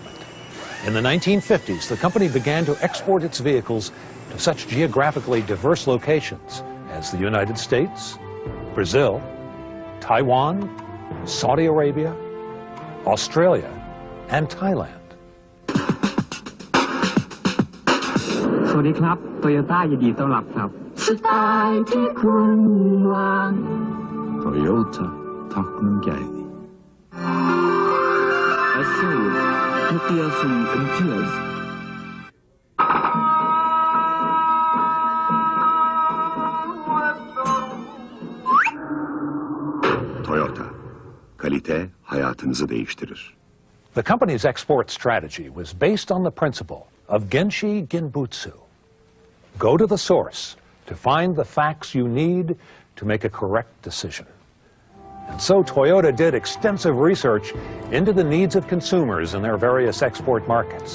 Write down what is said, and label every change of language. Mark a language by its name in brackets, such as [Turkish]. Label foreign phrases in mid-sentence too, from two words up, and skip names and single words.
[English] In the 1950s, the company began to export its vehicles to such geographically diverse locations as the United States, Brazil, Taiwan, Saudi Arabia, Australia, and Thailand. [Thai] สวัสดีครับ Toyota ยินดีต้อนรับครับสไตล์ที่คุณวาง Toyota Taknungay. [Turkish] Toyota, kalite hayatınızı değiştirir. [English] The company's export strategy was based on the principle of [Japanese] 現地現物. [English] Go to the source to find the facts you need to make a correct decision. And so Toyota did extensive research into the needs of consumers in their various export markets.